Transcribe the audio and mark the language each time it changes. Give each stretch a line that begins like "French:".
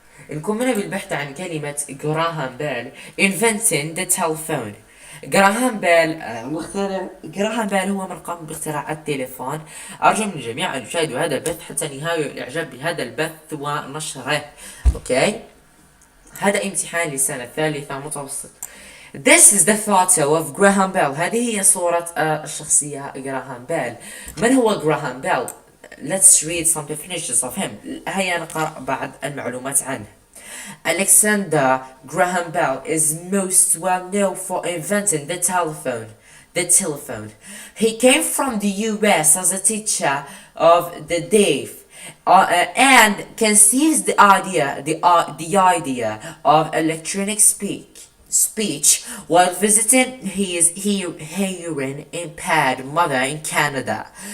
Arabic: نكمل بالبحث عن كلمة جراهام بيل
English: inventing the telephone.
Arabic: جراهام بيل جراهام بيل هو من قام باختراع التليفون. أرجو من الجميع أن يشاهدوا هذا البث حتى نهاية الإعجاب بهذا البث ونشره. أوكي، هذا امتحان للسنة الثالثة متوسط.
English: This is the photo of Graham Bell.
Arabic: هذه هي صورة الشخصية جراهام بيل. من هو جراهام بيل؟
English: Let's read some definitions of him.
Arabic: هيا نقرأ بعض المعلومات عنه.
English: Alexander Graham Bell is most well known for inventing the telephone. He came from the US as a teacher of the deaf and conceived the idea of electronic speech while visiting his hearing impaired mother in Canada.